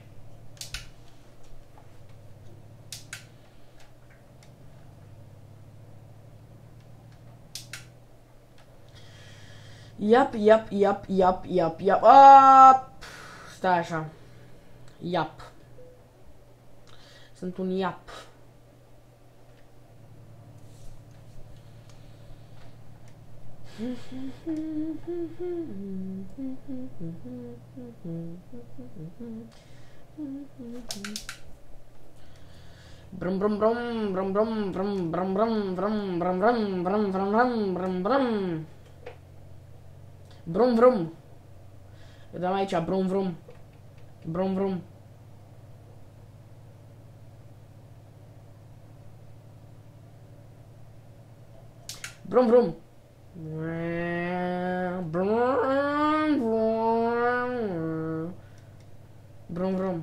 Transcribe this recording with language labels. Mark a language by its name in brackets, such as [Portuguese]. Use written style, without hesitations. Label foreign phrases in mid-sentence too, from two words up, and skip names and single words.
[Romanian] Yap. Stai așa. Yap. Sunt un yap. Brum brum brum brum brum brum brum brum brum brum brum brum brum brum brum. Brum brum. Eu dăm aici brum brum. Brum brum. Brum brum. Brum brum.